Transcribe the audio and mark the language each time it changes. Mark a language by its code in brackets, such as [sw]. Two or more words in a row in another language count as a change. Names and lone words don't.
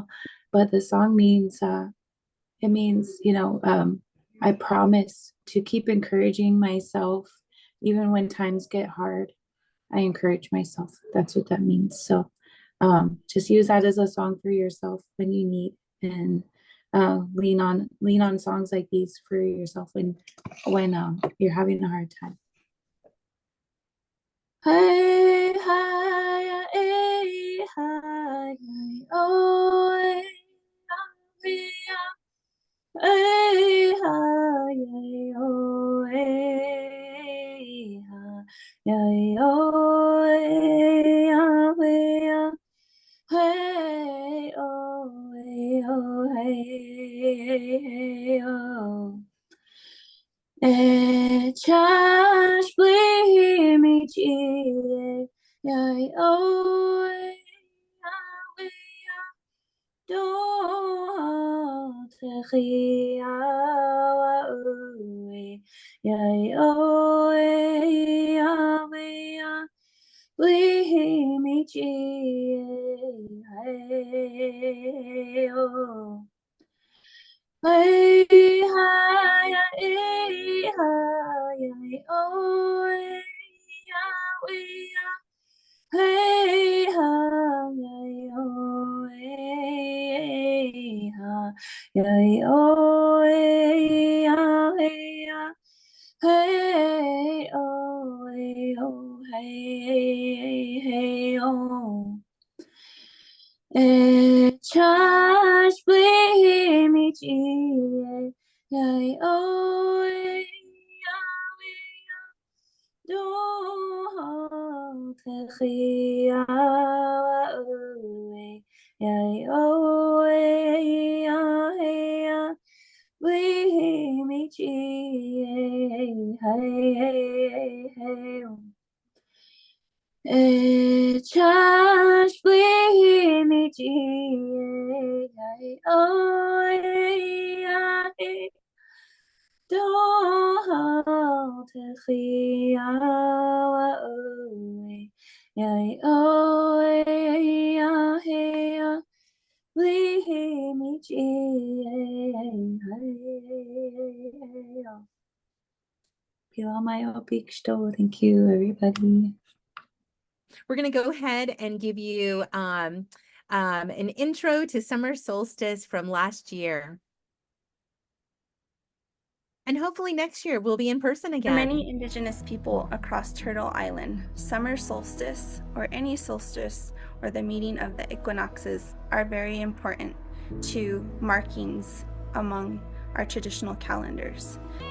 [en] But the song means I promise to keep encouraging myself even when times get hard, I encourage myself. That's what that means. So just use that as a song for yourself when you need, and lean on songs like these for yourself when you're having a hard time. Hey, hi, hey, hi, oh, hey, hey, hi, oh, hey, hi, oh, hey, hey, oh, hey, oh, hey, oh. [lkt] Echas blimi chile, yai oe, awe, do te awa oe, yai oe, awe, blimi chile, yai o. Hey, hi, hey, hi, oh, hey, hey, hi, oh, hey, hi, oh, hey, hey, oh, hey, oh, hey, hey, oh. Echas blimi chile, yai oe, do te awa oe, yai oe, blimi chile, hey, hey, Echas blimi chile, yai oe, ai, do te awa oe, yai oe, ai, blimi chile, Pila mai o bigsto. [en] Thank you, everybody. We're going to go ahead and give you an intro to Summer Solstice from last year. And hopefully next year we'll be in person again. For many Indigenous people across Turtle Island, summer solstice, or any solstice, or the meeting of the equinoxes, are very important to markings among our traditional calendars.